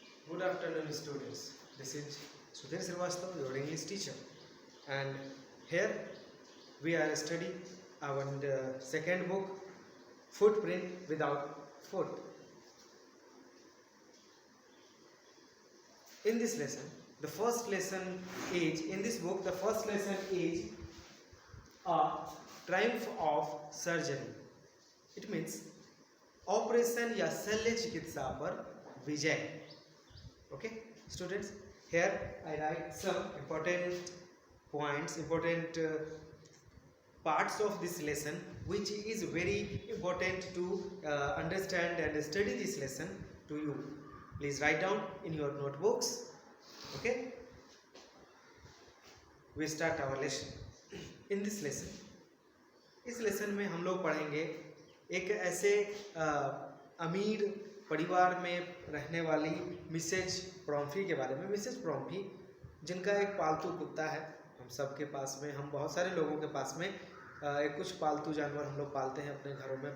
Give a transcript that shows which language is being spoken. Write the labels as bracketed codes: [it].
[en] Good afternoon, students. This is Sudhir Srivastava, your English teacher, and here we are studying our second book, Footprint Without Foot. In this lesson, the first lesson is in this book. The first lesson is a triumph of surgery. [hi] It means operation या शल्य चिकित्सा पर विजय. [en] Okay, students, here I write some important points, important parts of this lesson, which is very important to understand and study this lesson to you. Please write down in your notebooks. Okay, we start our lesson. [hi] In this lesson, इस lesson में हम लोग पढ़ेंगे एक ऐसे अमीर परिवार में रहने वाली मिसेज प्रॉम्फी के बारे में. मिसेज प्रॉम्फी जिनका एक पालतू कुत्ता है. हम सबके पास में, हम बहुत सारे लोगों के पास में कुछ पालतू जानवर हम लोग पालते हैं अपने घरों में.